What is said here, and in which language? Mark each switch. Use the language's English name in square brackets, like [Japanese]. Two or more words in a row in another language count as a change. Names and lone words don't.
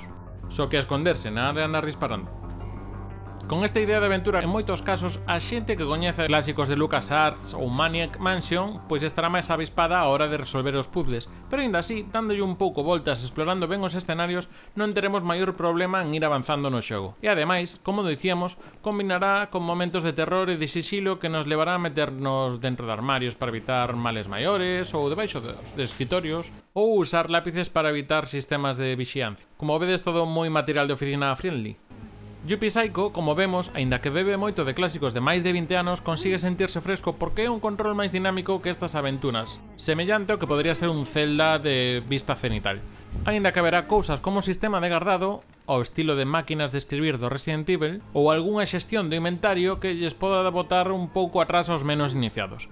[Galician] Só que a esconderse, nada de andar disparando. Con esta idea de aventura, en moitos casos, a xente que coñece clásicos de LucasArts ou Maniac Mansion pois estará máis avispada a hora de resolver os puzzles, pero aínda así, dándolle un pouco voltas e explorando ben os escenarios, non teremos maior problema en ir avanzando no xogo. E ademais, como dicíamos, combinará con momentos de terror e de xixilo que nos levará a meternos dentro de armarios para evitar males maiores ou debaixo de escritorios, ou usar lápices para evitar sistemas de vixiancia. Como vedes, todo moi material de oficina friendly. Yuppie Psycho, como vemos, aínda que bebe moito de clásicos de máis de 20 anos, consigue sentirse fresco porque é un control máis dinámico que estas aventuras, semellante ao que podría ser un Zelda de vista cenital. Aínda que haberá cousas como sistema de guardado, ao estilo de máquinas de escribir do Resident Evil, ou algunha xestión do inventario que lles poda botar un pouco atrás aos menos iniciados.